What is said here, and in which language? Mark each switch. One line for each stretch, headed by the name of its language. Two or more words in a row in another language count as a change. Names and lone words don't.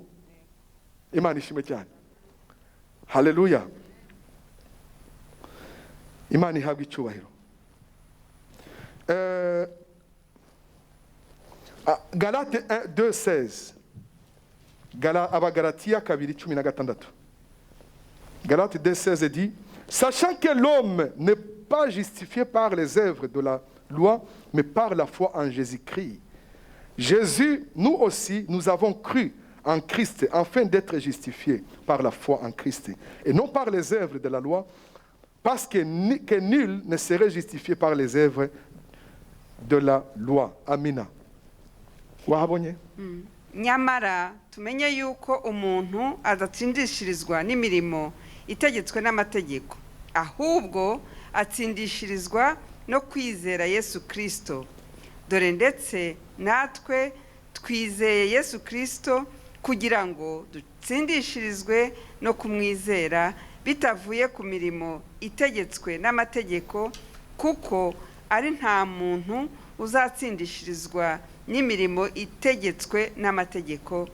Kinyarwanda: Imana ishimwe cyane. Haleluya. Imana ihabwa icyubahiro. Galate 2:16. Abagalatia 2:16.
French: Galate 2:16 dit, sachant que l'homme n'est pas justifié par les œuvres de la loi, mais par la foi en Jésus-Christ. Jésus, nous aussi, nous avons cru en Christ afin d'être justifiés par la foi en Christ et non par les œuvres de la loi, parce que nul ne serait justifié par les œuvres de la loi.
Kinyarwanda: Amina. Wahabonye? Nyamara tumenye yuko umuntu adatsindishirizwa n'imirimo itegetswe n'amategeko, ahubwo atsindishirizwa no kwizera Yesu Kristo. Dore ndetse natwe twizeye Yesu Kristo kugira ngo dutsindishirizwe no kumwizera bitavuye ku mirimo itegetswe n'amategeko, kuko ari nta muntu uzatsindishirizwa n'imirimo itegetswe n'amategeko.